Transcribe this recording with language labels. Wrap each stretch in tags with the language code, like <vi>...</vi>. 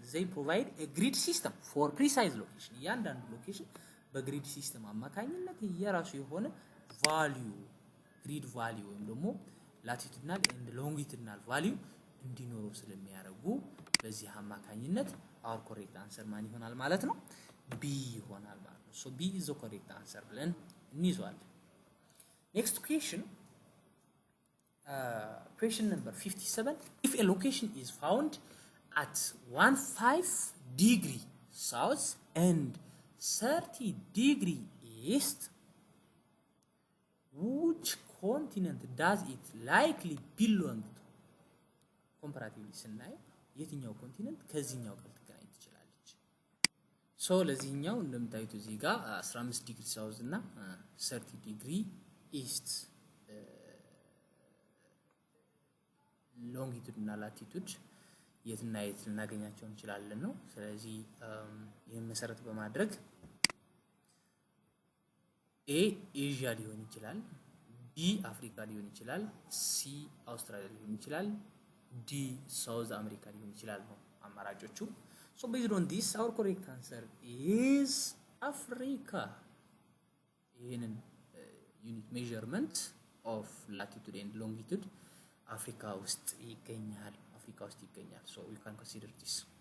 <en>They provide a grid system for precise location.</en> <am>እያንዳንዱ ሎኬሽን በግሪድ ሲስተም አማካኝነት የራሱ የሆነ ቫልዩ ግሪድ ቫልዩ ወይም ደግሞ ላቲቱድናል ኤንድ ሎንጊቱድናል ቫልዩ እንዲኖረው ስለሚያደርጉ በዚህ አማካኝነት our correct answer ማን ይሆናል ማለት ነው? B ይሆናል ማለት ነው።</am> <en>So B is the correct answer</en> <am>ብለን እንይዘዋለን።</am> <en>Next question, question number 57. If a location is found at 15 degree south and 30 degree east, which continent does it likely belong to?</en> <am>Comparatively ስናየው የትኛው ኮንቲኔንት ከዚህኛው ጋር ልትገናኝ ትችላለች? ሶ ለዚህኛው እንደምታዩት እዚህ ጋር 15 ዲግሪ ሳውዝ እና 30 ዲግሪ ኢስት ሎንጊቱድ እና ላቲቱድ የትና የት ልናገኛቸው እንችላለን ነው። ስለዚህ ይሄን መሰረት በማድረግ A ኤዥያ ሊሆን ይችላል፣ B አፍሪካ ሊሆን ይችላል፣ C አውስትራሊያ ሊሆን ይችላል፣ D ሳውዝ አሜሪካ ሊሆን ይችላል ነው አማራጮቹ።</am> <en>So based on this our correct answer is Africa.</en> <am>ይሄንን unit measurement of latitude and longitude አፍሪካ ውስጥ ይገኛል።</am> <en>So we can consider this.</en>